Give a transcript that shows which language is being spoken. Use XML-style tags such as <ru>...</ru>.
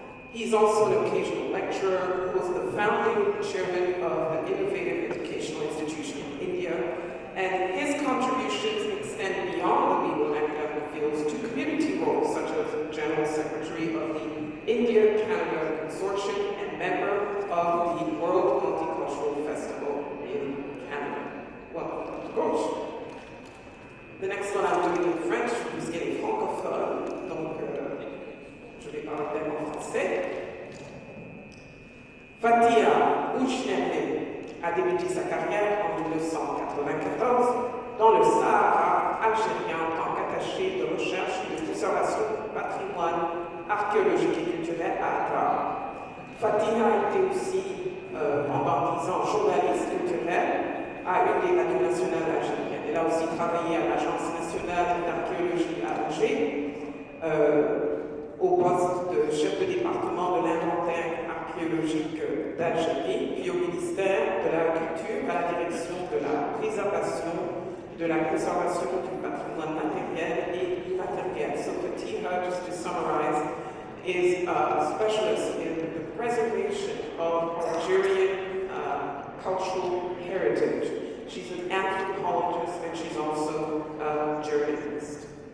<en>He's also an occasional lecturer who was the founding chairman of an innovative educational institution in India, and his contributions extend beyond the legal and academic fields to community roles, such as General Secretary of the India-Canada Consortium and member of the World Multicultural Festival in Canada. Welcome, Dr. Ghosh. The next one I'm doing in French,</en> <fr>puisqu'elle est francophone, donc je vais parler d'elle en français. Fatia Ouchnebne a débuté sa carrière en 1994 dans le Sahara algérien en tant qu'attaché de recherche et de conservation du patrimoine archéologique et culturel à Accra. Fatia a été aussi, pendant 10 ans, journaliste culturelle à une des radios nationales algériennes. Elle a aussi travaillé à l'Agence nationale d'archéologie à Alger, au poste de chef de département de l'inventaire archéologique d'Algérie, puis au ministère de la Culture, à la direction de la préservation, de la conservation du patrimoine matériel et immatériel.</fr> <en>So Fatiha, just to summarize, is a specialist in the preservation of Algerian cultural heritage. She's an anthropologist and she's also a journalist.</en>